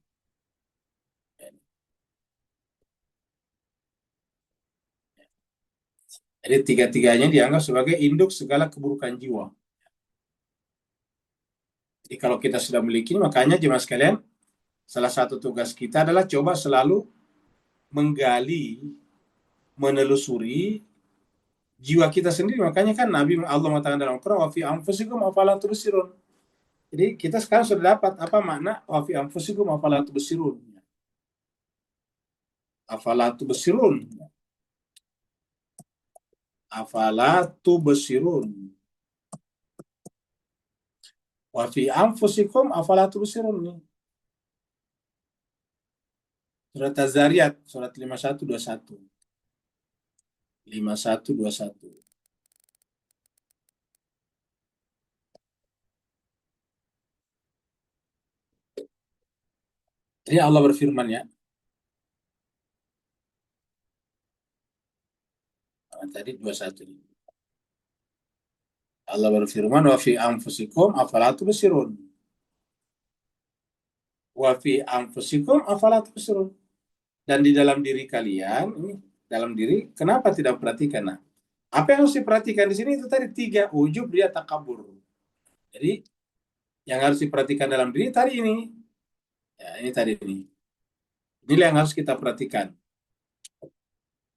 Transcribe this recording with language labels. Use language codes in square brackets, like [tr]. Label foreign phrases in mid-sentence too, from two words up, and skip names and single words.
[id] Jadi tiga-tiganya dianggap sebagai induk segala keburukan jiwa. Jadi kalau kita sudah memiliki, makanya jemaah sekalian, salah satu tugas kita adalah coba selalu menggali, menelusuri jiwa kita sendiri. Makanya kan Nabi Allah mengatakan dalam Al-Quran, [ar] وفي أنفسكم أفلا تبصرون. [id] Jadi kita sekarang sudah dapat apa makna [ar] وفي أنفسكم أفلا تبصرون. أفلا تبصرون. أفلا تبصرون. وفي أنفسكم أفلا تبصرون. [id] Surat Az-Zariyat, surat 5121. 5121. Jadi Allah berfirman ya. Tadi 21. Allah berfirman [ar] وفي أنفسكم أفلا تبصرون. وفي أنفسكم أفلا تبصرون. [id] Dan di dalam diri kalian, ini dalam diri, kenapa tidak perhatikan? Nah, apa yang harus diperhatikan di sini itu tadi tiga, ujub, riya, takabur. Jadi yang harus diperhatikan dalam diri tadi ini. Ya, ini tadi ini. Inilah yang harus kita perhatikan.